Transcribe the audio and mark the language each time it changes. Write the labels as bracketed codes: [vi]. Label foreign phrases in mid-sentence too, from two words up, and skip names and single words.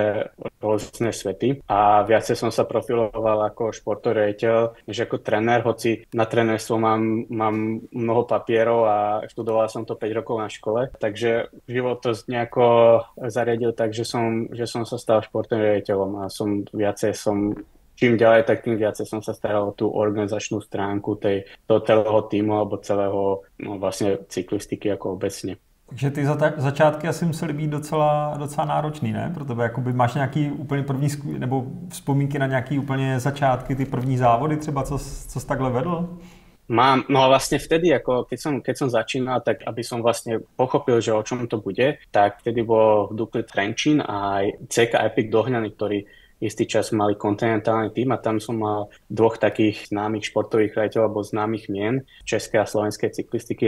[sk] rôzne svety a viacej som sa profiloval ako športový riaditeľ, než ako tréner, hoci na trénerstvo mám mnoho papierov a študoval som to 5 rokov na škole, takže život to nejako zariadil tak, že som sa stal športovým riaditeľom a čím ďalej, tak tým viacej som sa staral o tú organizačnú stránku toho celého týmu alebo celého vlastne cyklistiky ako obecně. [cs] Takže ty začátky asi musely být docela náročný, ne? Pro tebe jakoby máš nějaký úplně první, nebo vzpomínky na nějaký úplně začátky, ty první závody třeba, co jsi takhle vedl? [sk] Mám, no a vlastne vtedy, ako keď som začínal, tak aby som vlastne pochopil, že o čom to bude, tak vtedy bol v Dukli Trenčín a aj CK Epic Dohňany, ktorí istý čas mali kontinentálny tým a tam som mal dvoch takých známych športových riaditeľov alebo známych mien českej a slovenskej cyklistiky.